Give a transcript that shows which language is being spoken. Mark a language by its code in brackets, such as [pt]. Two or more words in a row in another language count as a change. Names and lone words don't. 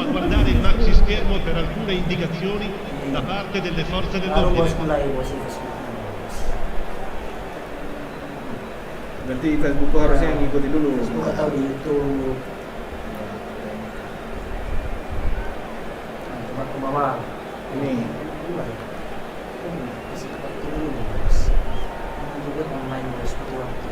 [it] guardare il maxi schermo per alcune indicazioni da parte delle forze dell'ordine. [id] Berarti Facebook harusnya ngikutin dulu. Facebook atau di YouTube. Nah, ke bawah. Ini. Juga online bos, waktu.